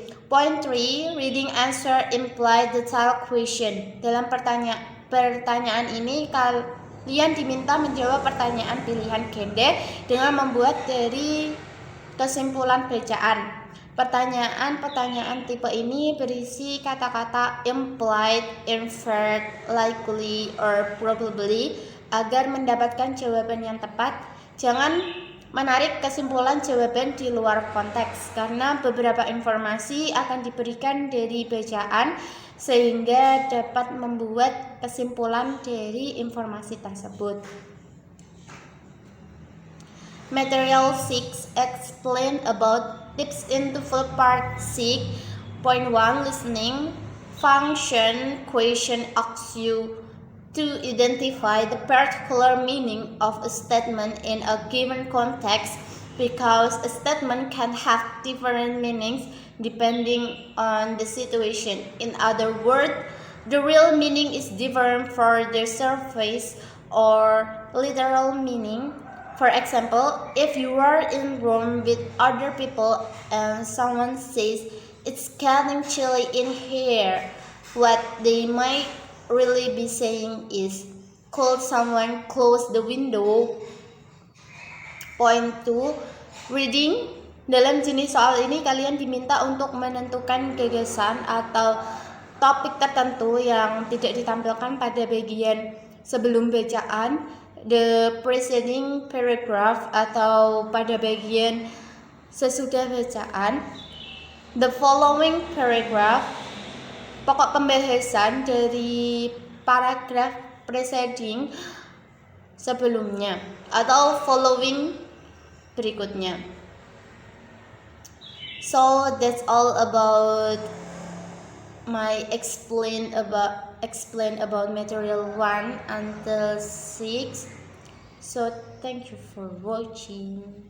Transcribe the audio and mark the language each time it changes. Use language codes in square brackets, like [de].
[en] Point 3, reading answer imply detailed question. [id] Dalam pertanyaan ini, kalian diminta menjawab pertanyaan pilihan ganda dengan membuat dari kesimpulan bacaan. Pertanyaan tipe ini berisi kata-kata [en] implied, inferred, likely, or probably. [id] Agar mendapatkan jawaban yang tepat, jangan menarik kesimpulan jawaban di luar konteks, karena beberapa informasi akan diberikan dari bacaan sehingga dapat membuat kesimpulan dari informasi tersebut. [en] Material 6 explain about tips into full part 6. Point 1, listening function question asks you to identify the particular meaning of a statement in a given context, because a statement can have different meanings depending on the situation. In other words, the real meaning is different for the surface or literal meaning. For example, if you are in room with other people and someone says, "It's getting chilly in here," what they might really be saying is, "Could someone close the window?" Point 2, reading. [id] Dalam jenis soal ini kalian diminta untuk menentukan gagasan atau topik tertentu yang tidak ditampilkan pada bagian sebelum bacaan, [en] the preceding paragraph, [id] atau pada bagian sesudah bacaan, [en] the following paragraph, [id] pokok pembahasan dari paragraf preceding sebelumnya, atau following berikutnya. [en] So that's all about my explain about material 1 until 6. So thank you for watching.